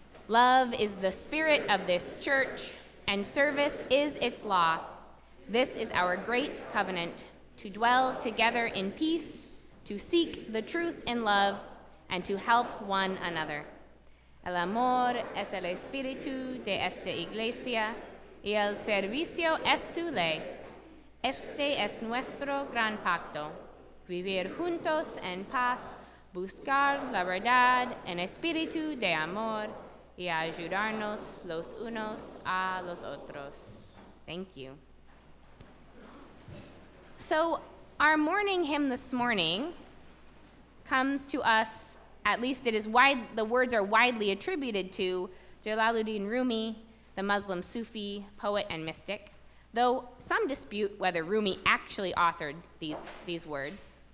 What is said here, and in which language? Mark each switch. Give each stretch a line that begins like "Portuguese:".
English: Love is the spirit of this church, and service is its law. This is our great covenant, to dwell together in peace, to seek the truth in love, and to help one another.
Spanish: El amor es el espíritu de esta iglesia, y el servicio es su ley. Este es nuestro gran pacto, vivir juntos en paz, buscar la verdad en espíritu de amor, y ayudarnos los unos a los otros.
English: Thank you. So, our morning hymn this morning comes to us, at least the words are widely attributed to Jalaluddin Rumi, the Muslim Sufi poet and mystic, though some dispute whether Rumi actually authored these words.